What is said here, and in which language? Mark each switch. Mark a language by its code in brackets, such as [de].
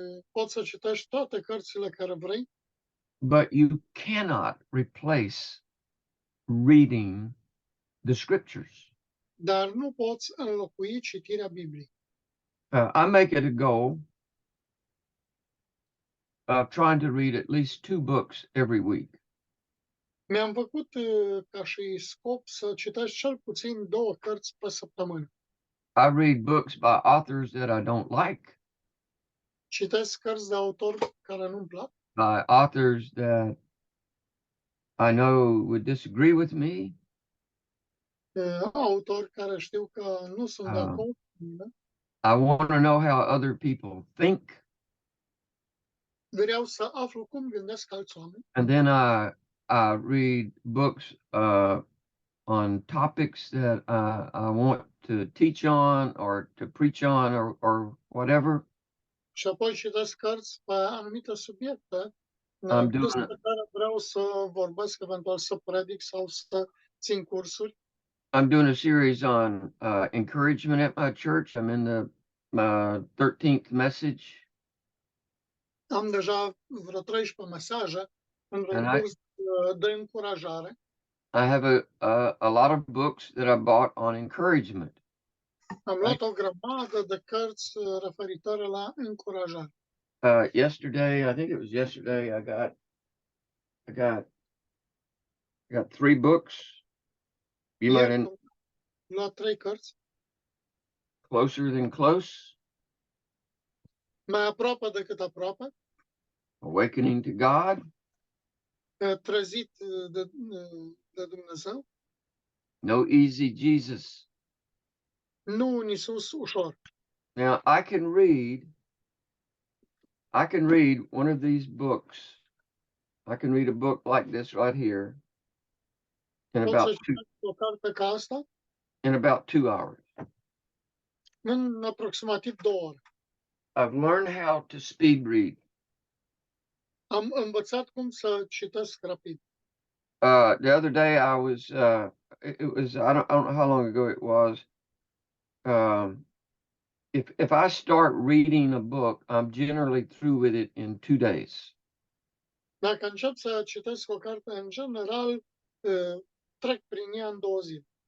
[ro] Poți să citești toate cărțile care vrei, [en] But you cannot replace reading the scriptures. [ro] dar nu poți înlocui citirea Bibliei. [en] I make it a goal of trying to read at least 2 books every week. [ro] Mi-am făcut ca și scop să citesc cel puțin 2 cărți pe săptămână. [en] I read books by authors that I don't like, [ro] Citesc cărți de autori care nu-mi plac, [en] by authors that I know would disagree with me. [ro] autori care știu că nu sunt de acord cu mine. [en] I want to know how other people think. [ro] Vreau să aflu cum gândesc alți oameni. [en] And then I read books on topics that I want to teach on or to preach on or whatever. [ro] Și apoi citesc cărți pe anumite subiecte Am despre care vreau să vorbesc, eventual să predic sau să țin cursuri. [en] I'm doing a series on encouragement at my church. I'm in the 13th message. [ro] Am deja vreo 13 mesaje în curs de încurajare. [en] I have a lot of books that I bought on encouragement. [ro] Am luat o grămadă de cărți referitoare la încurajare. [en] Yesterday, I think it was yesterday, I got 3 books. You might [ro] Ieri am luat 3 cărți. [en] Closer Than Close, [ro] Mai aproape decât aproape. [en] Awakening to God, [ro] Trezit de Dumnezeu. [en] No Easy Jesus, [ro] nu un Iisus ușor. [en] Now, I can read one of these books. I can read a book like this right here in [ro] Pot să [en] about [ro] citesc o carte ca asta [en] in about 2 hours. [ro] în aproximativ 2 ore. [en] I've learned how to speed read. [ro] Am învățat cum să citesc rapid. [en] The other day I was it was I don't know how long ago it was. If I start reading a book, I'm generally through with it in 2 days. [ro] Dacă încep să citesc o carte, în general, trec prin ea în 2 zile.